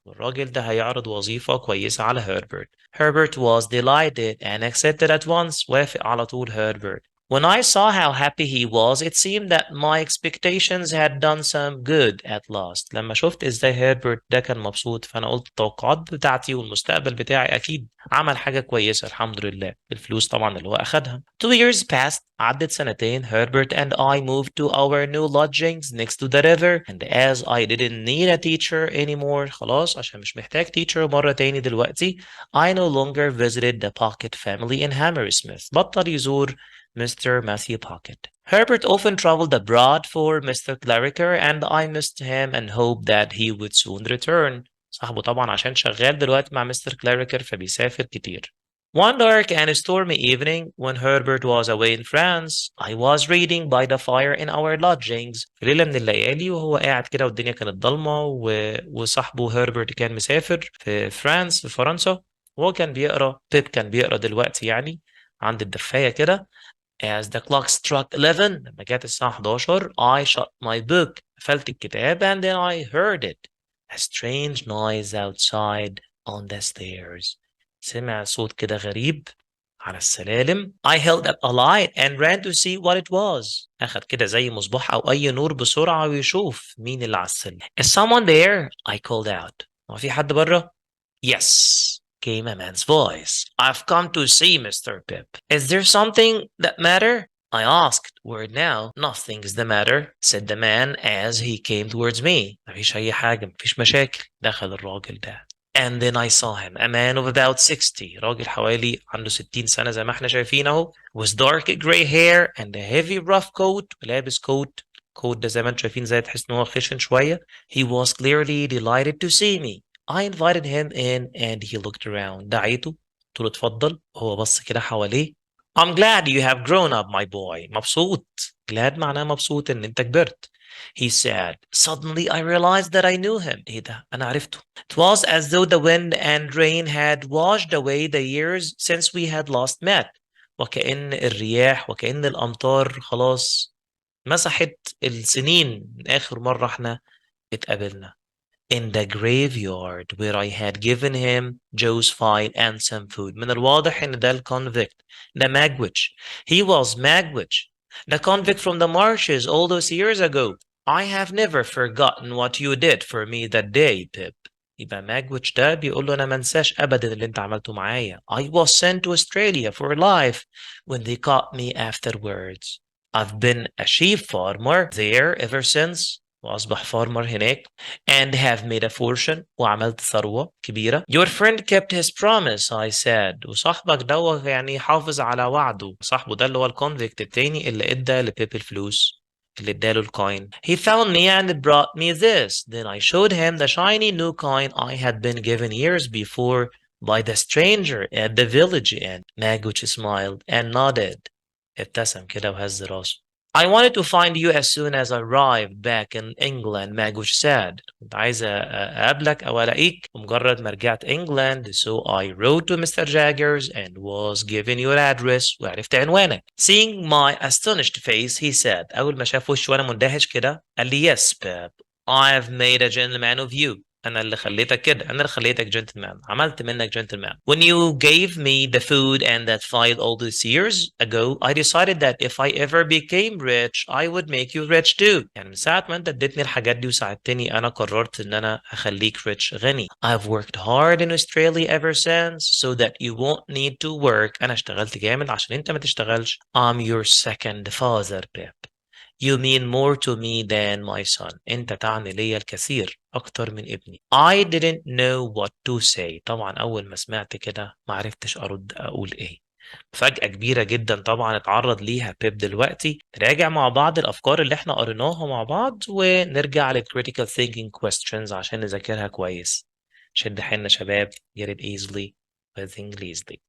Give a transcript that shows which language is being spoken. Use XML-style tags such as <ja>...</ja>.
<ar>الراجل ده هيعرض وظيفة كويسة على Herbert.</ar> <en>Herbert was delighted and accepted at once.</en> <ar>وافق على طول Herbert.</ar> <en>When I saw how happy he was, it seemed that my expectations had done some good at last.</en> <ar>لما شفت ازاي هيربرت ده كان مبسوط فأنا قلت التوقعات بتاعتي والمستقبل بتاعي أكيد عمل حاجة كويسة الحمد لله بالفلوس طبعا اللي هو أخدها.</ar> <en>2 years passed.</en> <ar>عدت سنتين.</ar> <en>Herbert and I moved to our new lodgings next to the river. And as I didn't need a teacher anymore,</en> <ar>خلاص عشان مش محتاج teacher مرة تاني دلوقتي,</ar> <en>I no longer visited the Pocket family in Hammersmith.</en> <ar>بطل يزور Mr. Matthew Pocket.</ar> <en>Herbert often traveled abroad for Mr. Clarriker and I missed him and hoped that he would soon return.</en> <ar>صاحبه طبعا عشان شغال دلوقتي مع Mr. Clarriker فبيسافر كتير.</ar> <en>One dark and stormy evening when Herbert was away in France, I was reading by the fire in our lodgings.</en> <ar>في ليلة من الليالي وهو قاعد كده والدنيا كانت ضلمة وصاحبه هربرت كان مسافر في في فرنسا وهو كان بيقرا بيب كان بيقرا دلوقتي يعني عند الدفاية كده.</ar> <en>As the clock struck 11</en> <ar>لما جت الساعة 11</ar> <en>I shut my book</en> <ar>قفلت الكتاب</ar> <en>and then I heard it a strange noise outside on the stairs</en> <ar>سمع صوت كده غريب على السلالم</ar> <en>I held up a light and ran to see what it was</en> <ar>أخد كده زي مصباح أو أي نور بسرعة ويشوف مين اللي على السلم</ar> <en>Is someone there? I called out</en> <ar>هو في حد بره؟</ar> <en>Yes came a man's voice. I've come to see Mr. Pip. Is there something that matter? I asked. Word now. Nothing's the matter, said the man as he came towards me.</en> <ar>مفيش أي حاجة، مفيش مشاكل. دخل الراجل ده.</ar> <en>And then I saw him, a man of about 60.</en> <ar>راجل حوالي عنده 60 سنة زي ما احنا شايفين اهو.</ar> <en>With dark gray hair and a heavy rough coat.</en> <ar>ولابس كوت. كوت ده زي ما انتم شايفين زي تحس ان هو خشن شوية.</ar> <en>He was clearly delighted to see me. I invited him in and he looked around.</en> <ar>دعيته قلت له اتفضل هو بص كده حواليه.</ar> <en>I'm glad you have grown up my boy.</en> <ar>مبسوط. glad معناه مبسوط ان انت كبرت.</ar> <en>He said. Suddenly I realized that I knew him.</en> <ar>ايه ده؟ انا عرفته.</ar> <en>It was as though the wind and rain had washed away the years since we had last met.</en> <ar>وكأن الرياح وكأن الأمطار خلاص مسحت السنين من آخر مرة احنا اتقابلنا.</ar> <en>In the graveyard where I had given him Joe's file and some food.</en> <ar>من الواضح إن ده الconvict.</ar> <en>ده Magwitch. He was Magwitch. The convict from the marshes all those years ago. I have never forgotten what you did for me that day, Pip.</en> <ar>يبقى Magwitch ده بيقول له أنا ما انساش أبدا اللي أنت عملته معايا.</ar> <en>I was sent to Australia for life when they caught me afterwards. I've been a sheep farmer there ever since.</en> <ar>وأصبح فارمر هناك</ar> <en>and have made a fortune</en> <ar>وعملت ثروة كبيرة.</ar> <en>Your friend kept his promise I said.</en> <ar>وصاحبك ده يعني حافظ على وعده. صاحبه ده اللي هو الكونفيكت التاني اللي ادى لبيب الفلوس اللي اداله الكوين.</ar> <en>He found me and brought me this. Then I showed him the shiny new coin I had been given years before by the stranger at the village inn. Magwitch smiled and nodded.</en> <ar>ابتسم كده وهز راسه.</ar> <en>I wanted to find you as soon as I arrived back in England, Magwitch said.</en> <ar>كنت عايز أقابلك أو ألاقيك بمجرد ما رجعت England.</ar> <en>So I wrote to Mr. Jaggers and was given your address</en> <ar>وعرفت عنوانك.</ar> <en>Seeing my astonished face, he said.</en> <ar>أول ما شاف وشي وأنا مندهش كده قال لي</ar> <en>Yes, Pip. I've made a gentleman of you.</en> <ar>أنا اللي خليتك كده. أنا اللي خليتك gentleman. عملت منك gentleman.</ar> <en>When you gave me the food and that file all these years ago, I decided that if I ever became rich, I would make you rich too.</en> <ar>يعني من ساعة ما أنت اديتني الحاجات دي وساعدتني أنا قررت إن أنا هخليك rich غني.</ar> <en>I've worked hard in Australia ever since so that you won't need to work.</en> <ar>أنا اشتغلت جامد عشان أنت ما تشتغلش.</ar> <en>I'm your second father, Pip. You mean more to me than my son.</en> <ar>أنت تعني لي الكثير أكتر من ابني.</ar> <en>I didn't know what to say.</en> <ar>طبعا أول ما سمعت كده ما عرفتش أرد أقول إيه. فجأة كبيرة جدا طبعا اتعرض ليها بيب دلوقتي. نراجع مع بعض الأفكار اللي احنا قريناها مع بعض ونرجع للcritical thinking questions عشان نذاكرها كويس. شد حيلنا شباب.</ar> <en>Get it easily with Englishly.</en>